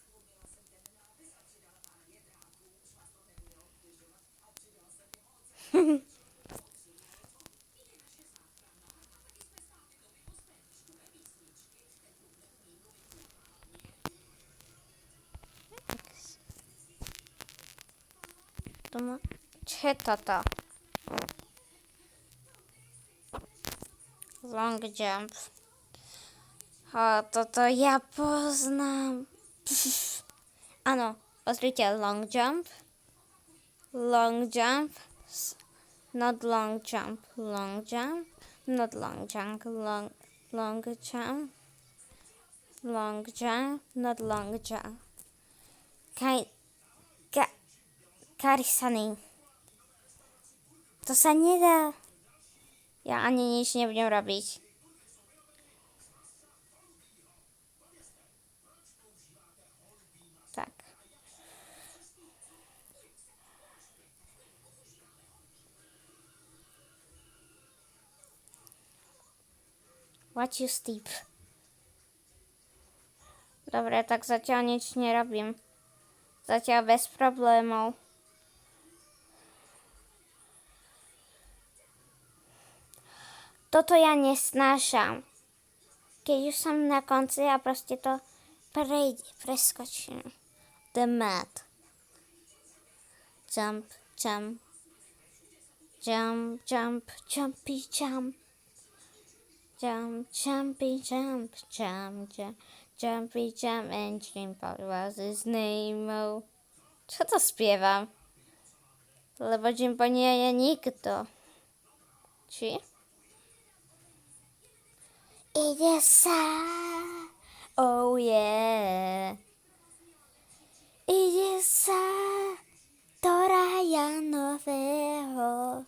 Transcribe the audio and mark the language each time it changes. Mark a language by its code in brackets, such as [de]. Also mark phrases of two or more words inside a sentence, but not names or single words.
[sk] Čo je toto? [en] Long jump. [sk] Toto ja poznám. Áno, pozrite, [en] long jump. Long jump. Not long jump. Long jump. Not long jump. Long jump. Long jump. Not long jump. Karisany. [sk] To sa nedá. Ja ani nič nebudem robiť. Tak. [en] Watch you steep. [sk] Dobre, tak zatiaľ nič nerobím. Zatiaľ bez problémov. Toto ja nesnášam. Keď už som na konci a proste to preskočím. [en] The mat. Jump, jump. Jump, jump, jumpy, jump. Jump, jumpy, jump, jump, jump. Jumpy, jump and jump. What was his name? Oh. [sk] Čo to spievam? Lebo Jimbo nie je nikto. Či? Ide sa, [en] oh yeah. [sk] Ide sa do raja nového.